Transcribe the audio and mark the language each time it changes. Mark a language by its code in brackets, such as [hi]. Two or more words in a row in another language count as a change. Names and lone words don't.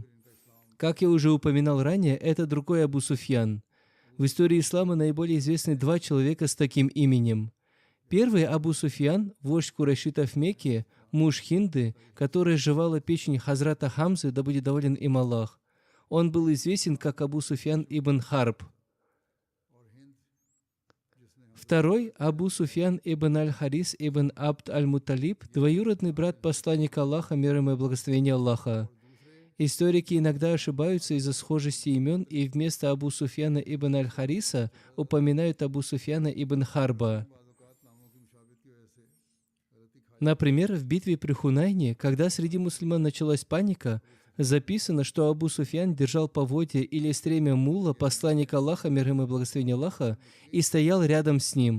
[ru] Как я уже упоминал ранее, это другой Абу Суфьян. В истории ислама наиболее известны два человека с таким именем. Первый Абу Суфьян, вождь курайшитов в Мекке, муж Хинды, которая жевала печень Хазрата Хамзы, да будет доволен им Аллах. Он был известен как Абу Суфьян ибн Харб. Второй Абу Суфьян ибн Аль-Харис ибн Абд Аль-Муталиб, двоюродный брат посланника Аллаха, мир ему и благословение Аллаха. Историки иногда ошибаются из-за схожести имен и вместо Абу Суфьяна ибн Аль-Хариса упоминают Абу Суфьяна ибн Харба. Например, в битве при Хунайне, когда среди мусульман началась паника, записано, что Абу Суфьян держал поводья или стремя мула посланника Аллаха, мир ему и благословение Аллаха, и стоял рядом с ним.